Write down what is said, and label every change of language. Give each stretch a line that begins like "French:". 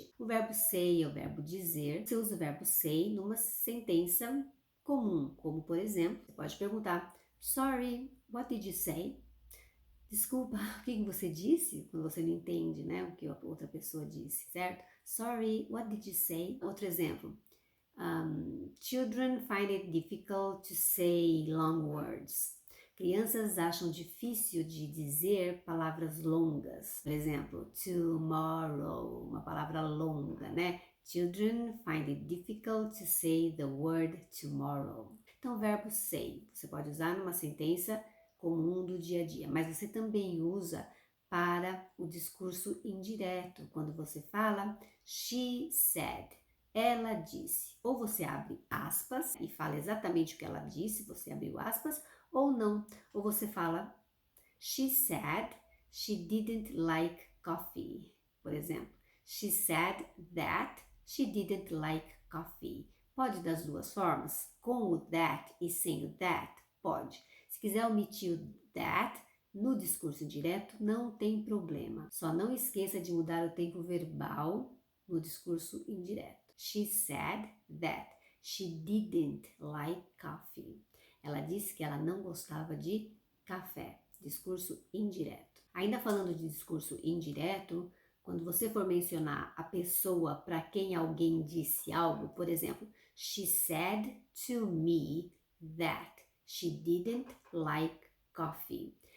Portuguese: O verbo say é o verbo dizer. Você usa o verbo say numa sentença comum, como por exemplo, você pode perguntar:
English: Sorry, what did you say?
Portuguese: Desculpa, o que você disse? Quando você não entende, né, o que a outra pessoa disse, certo?
English: Sorry, what did you say?
Portuguese: Outro exemplo.
English: Children find it difficult to say long words.
Portuguese: Crianças acham difícil de dizer palavras longas. Por exemplo, tomorrow, uma palavra longa, né?
English: Children find it difficult to say the word tomorrow.
Portuguese: Então, o verbo say, você pode usar numa sentença comum do dia a dia, mas você também usa para o discurso indireto, quando você fala she said, ela disse. Ou você abre aspas e fala exatamente o que ela disse, você abriu aspas, ou não. Ou você fala
English: she said she didn't like coffee,
Portuguese: por exemplo.
English: She said that she didn't like coffee.
Portuguese: Pode das duas formas, com o that e sem o that? Pode. Se quiser omitir o that no discurso direto, não tem problema. Só não esqueça de mudar o tempo verbal no discurso indireto.
English: She said that she didn't like coffee.
Portuguese: Ela disse que ela não gostava de café. Discurso indireto. Ainda falando de discurso indireto, quando você for mencionar a pessoa para quem alguém disse algo, por exemplo,
English: she said to me that she didn't like coffee.